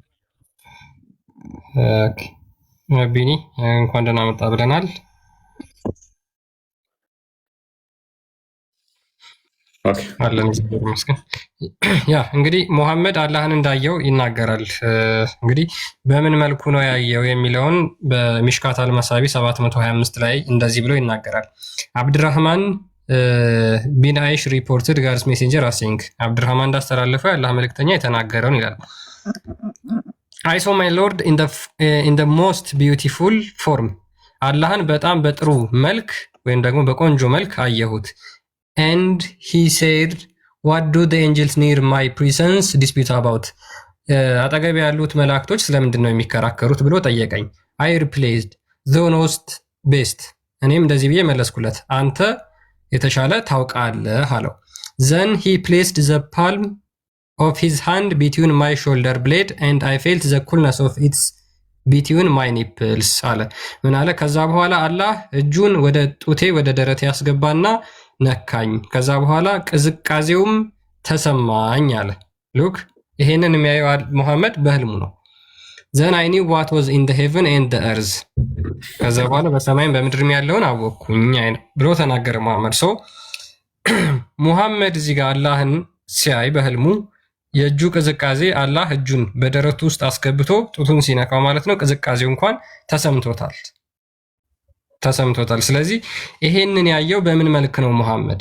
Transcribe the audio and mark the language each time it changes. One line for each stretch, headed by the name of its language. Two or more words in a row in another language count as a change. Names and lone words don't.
Amharic: ቢኒ እንኳን ደህና መጣ ብለናል። አለን ይመስገን። ያ እንግዲህ ሙሐመድ አላህን እንዳየው ይናገራል። እንግዲህ በምን መልኩ ነው ያየው የሚለውን በሚሽካት አልመሳቢ 725 ላይ እንደዚህ ብሎ ይናገራል። አብድራህማን ቢን አይሽ
English: reported God's messenger as saying
Amharic: አብድራህማን እንዳስተላለፈው የአላህ መልእክተኛ የተናገረውን ይላል።
English: I saw my Lord in the most beautiful form
Amharic: አላህን በጣም በጥሩ መልክ ወይም ደግሞ በቆንጆ መልክ አየሁት።
English: And he said, what do the angels near my presence dispute about?
Amharic: አጠገብ ያሉት መላእክቶች ስለምንድን ነው የሚከራከሩት ብሎ ጠየቀኝ።
English: I replied, thou knowest best.
Amharic: እኔም እንደዚህ ብዬ መለስኩለት፣ አንተ የተሻለ ታውቃለህ አለው።
English: Then he placed the palm of his hand between my shoulder blade and I felt the coolness of its between my nipples
Amharic: አለ። ምን አለ? ከዛ በኋላ አላህ እጁን ወደ ጡቴ ወደ ደረቴ ያስገባና ነካኝ። ከዛ በኋላ ቅዝቃዜውም ተሰማኝ አለ። ሉክ ይሄንን የሚያየው ሙሐመድ በህልሙ ነው።
English: then I knew what was in the heaven and the earth
Amharic: ከዛ በኋላ በሰማይም በምድርም ያለውን አወቅኩኝ ብሎ ተናገረ ሙሐመድ። ሰው ሙሐመድ እዚህ ጋር አላህን ሲያይ በህልሙ የእጁ ቅዝቃዜ አላህ እጁን በደረቱ ውስጥ አስገብቶ ጡቱን ሲነካው ማለት ነው ቅዝቃዜው እንኳን ተሰምቶታል። ስለዚህ ይሄንን ያየው በምን መልክ ነው ሙሐመድ?